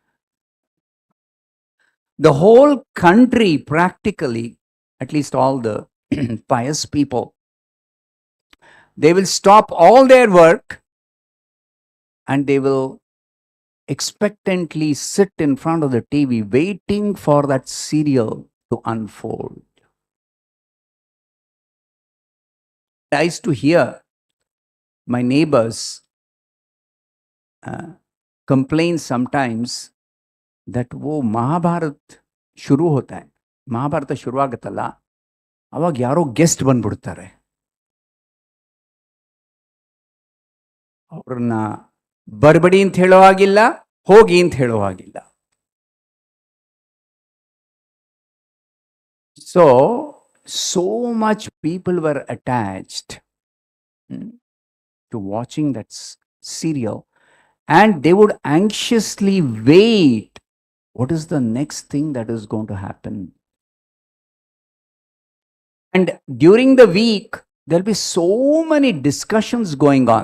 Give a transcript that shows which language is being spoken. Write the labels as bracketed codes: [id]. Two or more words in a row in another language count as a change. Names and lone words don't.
[en] The whole country practically, at least all the pious people, they will stop all their work and they will expectantly sit in front of the TV waiting for that serial to unfold. I used to hear my neighbors complain sometimes that [hi] वो महाभारत शुरू होता है, [en] महाभारत [kn] ಶುರು ಆಗುತ್ತಲ್ಲ, ಅವಾಗ ಯಾರೋ ಗೆಸ್ಟ್ ಬಂದ್ಬಿಡ್ತಾರೆ. ಅವ್ರನ್ನ ಬರ್ಬಡಿ ಅಂತ ಹೇಳೋ ಹಾಗಿಲ್ಲ, ಹೋಗಿ ಅಂತ ಹೇಳೋ ಹಾಗಿಲ್ಲ. [en] So much people were attached to watching that serial, and they would anxiously wait. What is the next thing that is going to happen? And during the week, there'll be so many discussions going on.